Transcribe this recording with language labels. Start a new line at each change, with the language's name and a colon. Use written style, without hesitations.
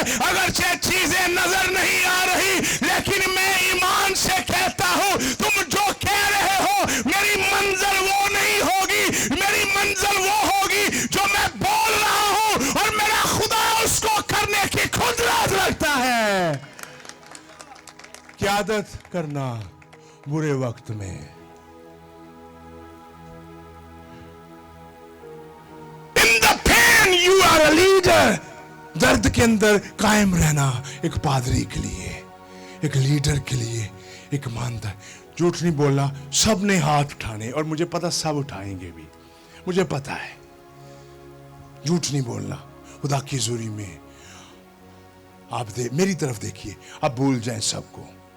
Hindi: अगरचे चीजें नजर नहीं आ रही, लेकिन मैं ईमान से कहता हूं, तुम जो कह रहे हो मेरी मंजिल वो नहीं होगी, मेरी मंजिल वो होगी जो मैं बोल रहा हूं और मेरा खुदा उसको करने की कुदरत रखता है। क़यादत करना बुरे वक्त में।
English: In the pain you are a leader.
Hindi: दर्द के अंदर कायम रहना एक पादरी के लिए, एक लीडर के लिए, एक ईमानदार। झूठ नहीं बोलना, सब ने हाथ उठाने और मुझे पता सब उठाएंगे भी, मुझे पता है। झूठ नहीं बोलना खुदा की हुजूरी में। आप मेरी तरफ देखिए, आप भूल जाएं सबको।